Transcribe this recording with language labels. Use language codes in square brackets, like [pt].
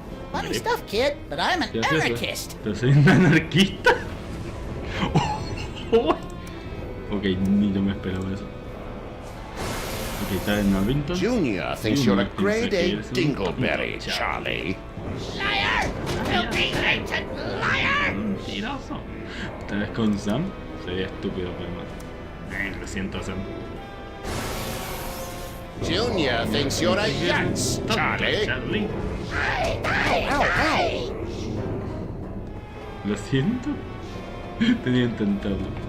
[en] Funny stuff, kid, but I'm an anarchist. [es] ¿Soy un anarquista? Ok, ni yo me esperaba eso. Ok, está en Norvington. [en] Junior thinks you're a grade A dingleberry, Charlie. Liar! Filthy, ancient liar! [es] Mentiroso. Esta vez con Sam sería estúpido, pero no. Lo siento, Sam. [en] Junior thinks you're a yaks, Charlie. [es] Lo siento. Tenía que intentarlo.